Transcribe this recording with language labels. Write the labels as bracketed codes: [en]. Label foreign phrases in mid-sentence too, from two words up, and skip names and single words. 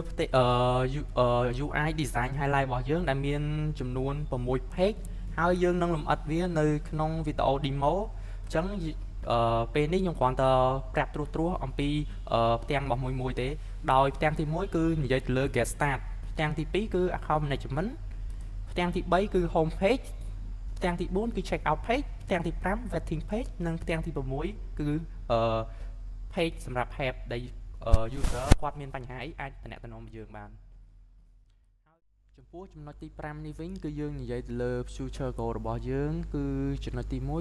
[en] UI design highlight [km] របស់យើងដែលមានចំនួន6 page ហើយយើងនឹងលម្អិតវានៅក្នុងវីដេអូ demo អញ្ចឹងពេលនេះខ្ញុំគ្រាន់តែប្រាប់ត្រួសអំពីផ្ទាំងរបស់មួយទេដោយផ្ទាំងទី1គឺនិយាយទៅលើ [en] get start [km] ផ្ទាំងទី2គឺ [en] account management [km] ផ្ទាំងទី3គឺ [en] home page [km] ផ្ទាំងទី4គឺ [en] check out page [km] ផ្ទាំងទី5 [en] waiting page [km] និងផ្ទាំងទី6គឺ page សម្រាប់ help ដែល user គាត់មានបញ្ហាអីអាចតំណែងយើងបានចំពោះចំណុចទី5នេះវិញគឺយើងនិយាយទៅលើ [en] future goal [km] របស់យើងគឺចំណុចទី1